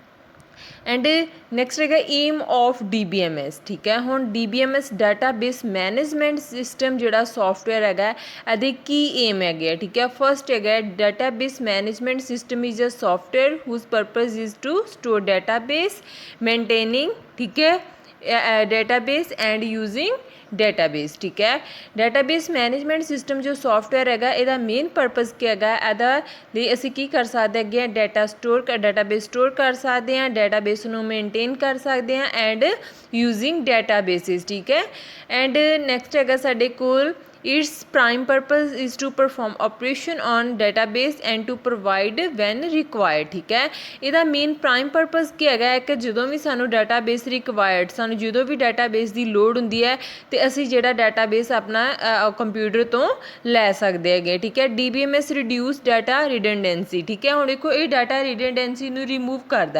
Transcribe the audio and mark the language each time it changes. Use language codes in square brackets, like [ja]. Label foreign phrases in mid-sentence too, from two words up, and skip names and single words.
[en] and next ਹੈਗਾ aim of DBMS, ਠੀਕ ਹੈ। [pa] ਹੁਣ DBMS [en] database management system [pa] ਜਿਹੜਾ ਸੋਫਟਵੇਅਰ ਹੈਗਾ, ਇਹਦੇ ਕੀ ਏਮ ਹੈਗੇ ਆ, ਠੀਕ ਹੈ। [en] first ਹੈਗਾ database management system is a software whose purpose is to store database, maintaining, [pa] ਠੀਕ ਹੈ, [en] database and using database, [pa] ਠੀਕ ਹੈ। [en] database management system [pa] ਜੋ ਸੋਫਟਵੇਅਰ ਹੈਗਾ, ਇਹਦਾ [en] main purpose [pa] ਕੀ ਹੈਗਾ, ਇਹਦਾ ਲਈ ਅਸੀਂ ਕੀ ਕਰ ਸਕਦੇ ਹੈਗੇ ਆ, [en] database store [pa] ਕਰ ਸਕਦੇ ਹਾਂ, ਡੇਟਾਬੇਸ ਨੂੰ ਮੇਨਟੇਨ ਕਰ ਸਕਦੇ ਹਾਂ [en] and using databases, [pa] ਠੀਕ ਹੈ। [en] and next [pa] ਹੈਗਾ ਸਾਡੇ ਕੋਲ [en] its prime purpose is to perform operation on database and to provide when required, [pa] ਠੀਕ ਹੈ। ਇਹਦਾ [en] main prime purpose [pa] ਕੀ ਹੈਗਾ ਕਿ ਜਦੋਂ ਵੀ ਸਾਨੂੰ [en] database required, [pa] ਸਾਨੂੰ ਜਦੋਂ ਵੀ ਡਾਟਾਬੇਸ ਦੀ ਲੋੜ ਹੁੰਦੀ ਹੈ ਤੇ ਅਸੀਂ ਜਿਹੜਾ ਡਾਟਾਬੇਸ ਆਪਣਾ ਕੰਪਿਊਟਰ ਤੋਂ ਲੈ ਸਕਦੇ ਹੈਗੇ, ਠੀਕ ਹੈ। [en] DBMS reduce data redundancy, [pa] ਠੀਕ ਹੈ। ਹੁਣ ਦੇਖੋ ਇਹ [en] data redundancy [pa] ਨੂੰ ਰਿਮੂਵ ਕਰਦਾ।